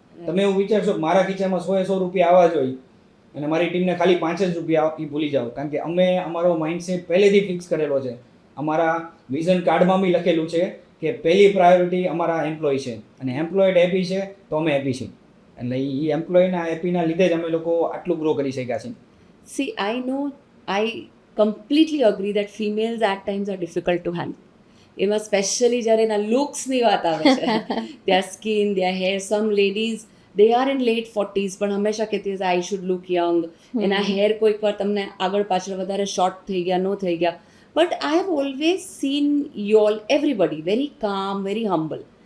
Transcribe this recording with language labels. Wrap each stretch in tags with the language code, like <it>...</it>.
<gu>તમે એવું વિચારશો કે મારા ખીચામાં 100 રૂપિયા આવવા જોઈએ અને મારી ટીમને ખાલી 5 જ રૂપિયા, એ ભૂલી જાઓ. કારણ કે અમે અમારો માઇન્ડસેટ પહેલેથી ફિક્સ કરેલો છે. અમારા વિઝન કાર્ડમાં બી લખેલું છે કે પહેલી પ્રાયોરિટી અમારા એમ્પ્લોય છે, અને એમ્પ્લોયડ હેપી છે તો અમે હેપી છીએ. એટલે એ એમ્પ્લોયના હેપીના લીધે જ અમે લોકો આટલું ગ્રો કરી શક્યા છીએ.</gu> <en>See, I completely agree that females at times are difficult to handle.</en> <gu>એમાં સ્પેશિયલી જ્યારે એના લુક્સની વાત આવે છે,</gu> <en>their skin, their hair, some ladies they are in late 40s</en> <gu>પણ હંમેશા કહેતી હશે</gu> <en>I should look young.</en> <gu>એના હેર કોઈક વાર તમને આગળ પાછળ વધારે શોર્ટ થઈ ગયા, ન થઈ ગયા.</gu> <en>But I have always seen y'all everybody very calm, very humble.</en>